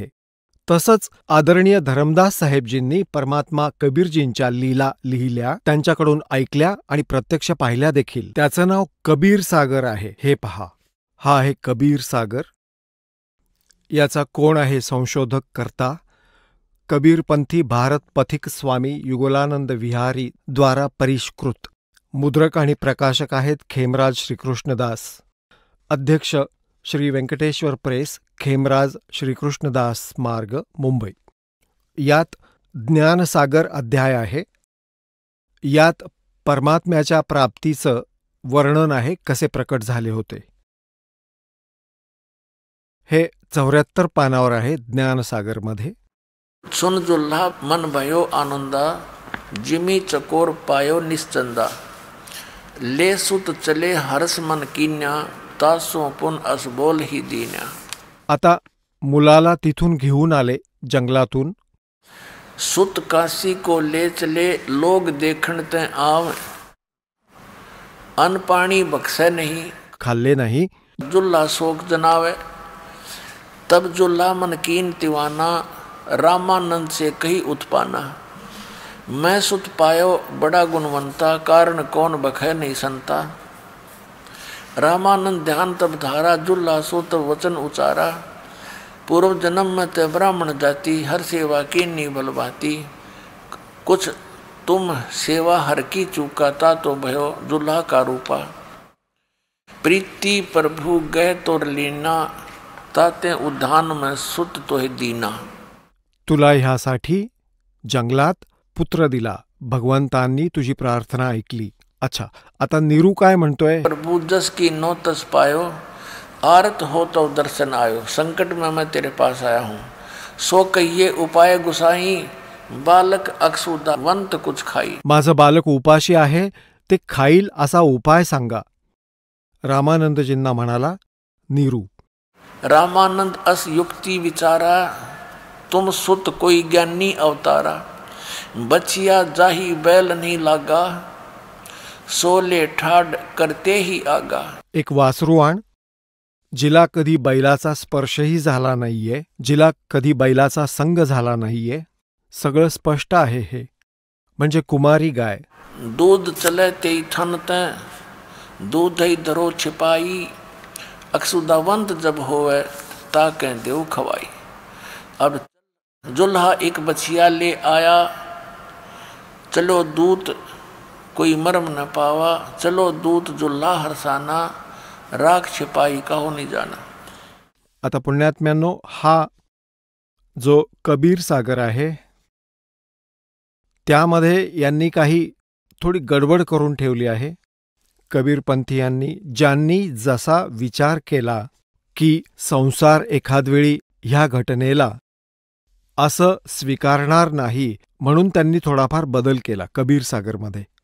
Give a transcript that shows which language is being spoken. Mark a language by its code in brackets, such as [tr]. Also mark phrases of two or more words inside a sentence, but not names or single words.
[mr] तसंच आदरणीय धरमदास साहेबजींनी परमात्मा कबीरजींच्या लीला लिहिल्या, त्यांच्याकडून ऐकल्या आणि प्रत्यक्ष पाहिल्या देखील. त्याचं नाव कबीर सागर आहे. हे पहा, हा आहे कबीर सागर. याचा कोण आहे संशोधक करता? कबीरपंथी भारत पथिक स्वामी युगलानंद विहारी द्वारा परिष्कृत. मुद्रक आणि प्रकाशक आहेत खेमराज श्रीकृष्णदास. अध्यक्ष श्री व्यंकटेश्वर प्रेस, खेमराज श्रीकृष्णदास मार्ग, मुंबई. यात ज्ञानसागर अध्याय आहे. यात परमात्म्याच्या प्राप्तीचं वर्णन आहे, कसे प्रकट झाले होते. हे 74 पानावर आहे ज्ञानसागरमध्ये. [hi] सुन जुल्हा मन भयो आनंदा, जिमी चकोर पायो निश्चंदा, ले सुत चले हरस मन कीन्या, तासो पुन असबोल ही दीन्या. [mr] आता मुलाला तिथून घेऊन आले जंगलातून. [hi] सुत काशी को ले चले, लोग देखण ते आव, अन्न पाणी बख्शे नहीं, [mr] खाल्ले नाही. [hi] जुल्हा शोक जनावे, तब जुल्हा मन कीन तिवाना, रामानंद से कही उत्पाना. मैं सुत पायो बड़ा गुणवंता, कारण कौन बखे नहीं संता. रामानंद ध्यान तब धारा, जुल्हा सो तब वचन उचारा. पूर्व जन्म में ते ब्राह्मण जाति, हर सेवा की नी बलबाती. कुछ तुम सेवा हर की चूकाता, तो भयो जुल्हा का रूपा. प्रीति प्रभु गए तोर लीना, ताते उद्यान में सुत तो है दीना. [mr] तुला ह्यासाठी जंगलात पुत्र दिला, भगवंतांनी तुझी प्रार्थना ऐकली. अच्छा, आता नीरू काय म्हणतोय? [hi] प्रभु जस की नो तस पायो, आरत हो तो दर्शन आयो. संकट में मैं तेरे पास आया हूँ, सो कहिए उपाय गुसाई. बालक अक्षुदावंत कुछ खाई. [mr] माझं बालक उपाशी आहे, ते खाईल असा उपाय सांगा. रामानंदजींना म्हणाला नीरू. [hi] रामानंद अस युक्ति विचारा, तुम सुत कोई ज्ञानी अवतारा. बचिया जाही बैल नहीं लागा, सोले ठाड करते ही आगा. एक [mr] वासरू आण, जिला कधी बैलाचा स्पर्शही झाला नाहीये, जिला कधी बैलाचा संग झाला नाहीये. सगळं स्पष्ट आहे. हे म्हणजे कुमारी गाय. [hi] दूध चले ते ठनते, दूध ही धरो छिपाई. अक्षुदावंत जब होवे, ताके देव खवाई. अब जुल्हा एक बछिया ले आया, चलो दूत कोई मर्म न पावा. चलो दूत जुल्हा हरसाना, राख छिपाई का हो नहीं जाना. [mr] आता पुण्यात्म्यांनो, हा जो कबीर सागर आहे त्यामध्ये यांनी काही थोडी गडबड करून ठेवली आहे. कबीरपंथीयांनी, ज्यांनी जसा विचार केला की संसार एखादवेळी ह्या घटनेला असं स्वीकारणार नाही, म्हणून त्यांनी थोडाफार बदल केला कबीर सागरमध्ये.